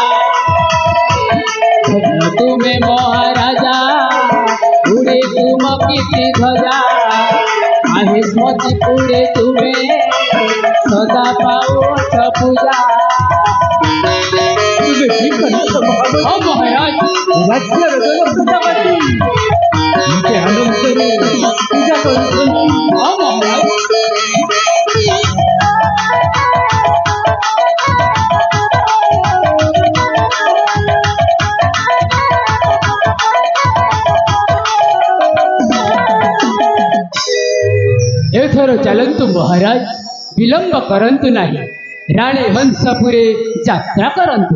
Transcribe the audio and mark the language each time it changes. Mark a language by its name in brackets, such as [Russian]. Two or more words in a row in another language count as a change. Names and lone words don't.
[Odia] ଧନ୍ୟ ତୁମେ ମହାରାଜା, ଉଡ଼େ ତୁମ କୀର୍ତ୍ତି ଧ୍ୱଜା, ମାହେଶ୍ୱତୀପୁରେ ତୁମେ ସଦା ପାଉଛ ପୂଜା। ତୁମେ ଠିକ୍ କହିଛ ମହାମନ୍ତ୍ରୀ। ହଁ ମହାରାଜ। ରାଜ୍ୟର ଜନ ପ୍ରଜାପତି ମୋତେ ଆନନ୍ଦରେ ପୂଜା କରୁଛନ୍ତି। ହଁ ମହାରାଜ। ଏଥର ଚାଲନ୍ତୁ ମହାରାଜ, ବିଳମ୍ବ କରନ୍ତୁ ନାହିଁ, ରାଣୀ ହଂସପୁରେ ଯାତ୍ରା କରନ୍ତୁ।